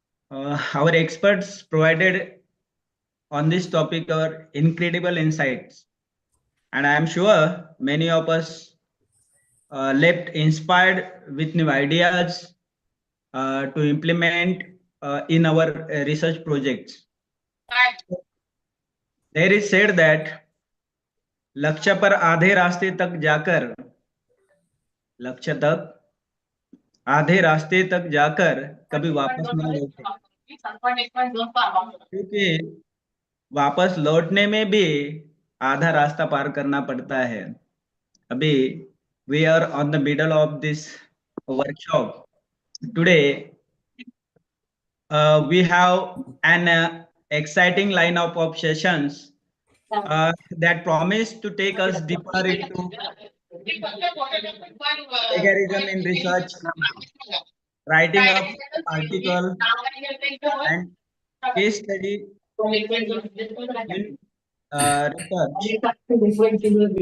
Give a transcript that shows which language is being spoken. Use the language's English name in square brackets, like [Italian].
[English] Our experts provided on this topic our incredible insights, and I am sure many of us left inspired with new ideas to implement in our research projects. There is said that [Hindi] लक्ष्य पर आधे रास्ते तक जाकर लक्ष्य तक आधे रास्ते तक जाकर कभी वापस न लौटे, क्योंकि वापस लौटने में भी आधा रास्ता पार करना पड़ता है. अभी [English] we are on the middle of this workshop. Today we have an exciting lineup of sessions that promise to take us deeper into plagiarism in research, writing up article, and case study in research.